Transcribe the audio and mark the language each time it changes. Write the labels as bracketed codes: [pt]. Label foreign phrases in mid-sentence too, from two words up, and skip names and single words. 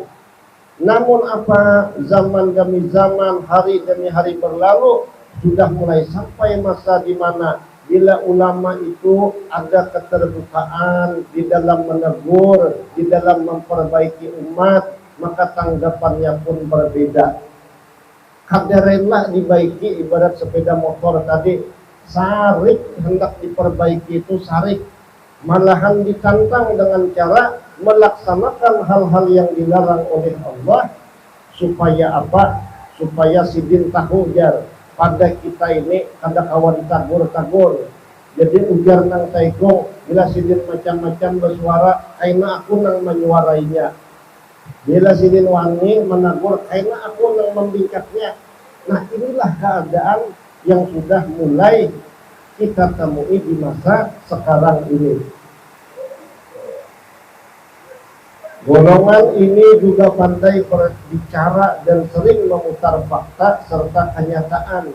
[id] Namun apa, zaman demi zaman, hari demi hari berlalu, sudah mulai sampai masa di mana bila ulama itu ada keterbukaan di dalam menegur, di dalam memperbaiki umat, maka tanggapannya pun berbeda. [bjn] Kada rela dibaiki, ibarat sepeda motor tadi, sarik hendak diperbaiki itu sarik, malahan ditantang dengan cara melaksanakan hal-hal yang dilarang oleh Allah, supaya apa? Supaya sidin tahu jar pada kita ini kada kawan tagur-tagur. Jadi ujar nang taiko bila sidin macam-macam bersuara, kaina aku nang menyuarainya. Bila sidin wangi menagur, kaina aku nang membingkatnya. [id] Nah inilah keadaan yang sudah mulai kita temui di masa sekarang ini. Golongan ini juga pandai berbicara dan sering memutar fakta serta kenyataan.